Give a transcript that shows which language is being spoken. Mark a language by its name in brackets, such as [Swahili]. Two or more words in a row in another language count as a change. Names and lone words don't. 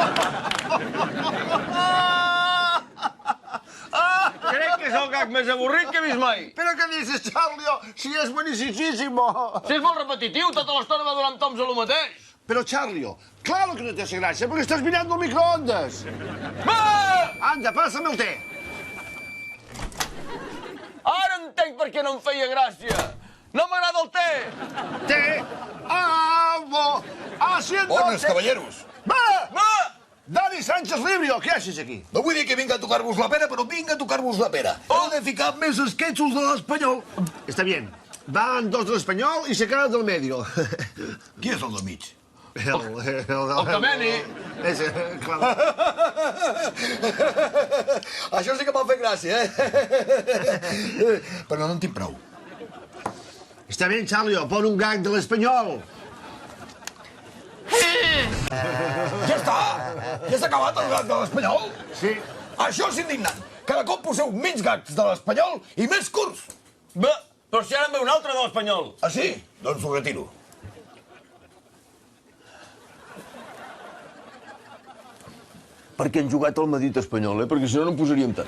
[Catalan] Crec que és el gag més avorrit que he vist mai. [Spanish] ¿Pero qué dices, Charlie? Si es buenísimo. [Catalan] Si és molt repetitiu, tota l'estona va donant toms a lo mateix. [Spanish] Pero, Charlie, claro que no te hace gracia, porque estás mirando el microondas. Anda, pásame el té. [Catalan] Ara entenc per què no em feia gràcia. No m'agrada el té. [Spanish] Té. Haciendo [Catalan] Bones, té. [Spanish] caballeros. [Catalan] Va! [Spanish] Dani Sánchez Librio, què haces aquí? [Catalan] No vull dir que vinga a tocar-vos la pera, però vinga a tocar-vos la pera. Heu de ficar més esquetxos de l'Espanyol. [Spanish] Está bien. Van dos del español y se quedan del medio. [Catalan] Qui és el del mig? El Cameni. [Spanish] Ese, claro. [Catalan] Això sí que m'ha fet gràcia, eh? Però no en tinc prou. Está bien, Charlie, pon un gag del español. Ja està! Ja s'ha acabat el gag de l'Espanyol? Sí. Això és indignant. Cada cop poseu menys gags de l'Espanyol i més curts. Bé, però si ara en ve un altre de l'Espanyol. Ah, sí? Doncs ho retiro. Perquè han jugat al Madrid espanyol, perquè si no, no en posaríem tant.